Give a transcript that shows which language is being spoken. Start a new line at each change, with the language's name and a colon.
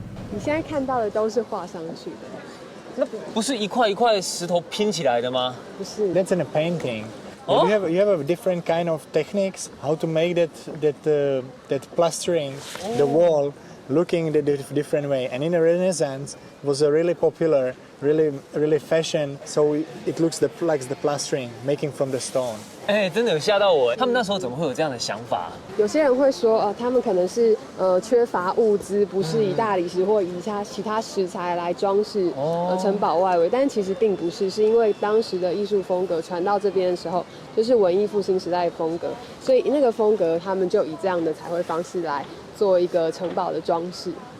Chinese: 你现在看到的都是画上去的。那不是一块一块石头拼起来的吗？不是。
English: That's in a painting. Oh? You have a different kind of techniques how to make that plastering the wall looking the different way. And in the Renaissance it was a really popular, really fashion. So it looks like the plastering making from the stone.
Chinese: 真的有吓到我！他们那时候怎么会有这样的想法？有些人会说，他们可能是缺乏物资，不是以大理石或以其他石材来装饰城堡外围，但其实并不是，是因为当时的艺术风格传到这边的时候，就是文艺复兴时代的风格，所以那个风格他们就以这样的彩绘方式来做一个城堡的装饰。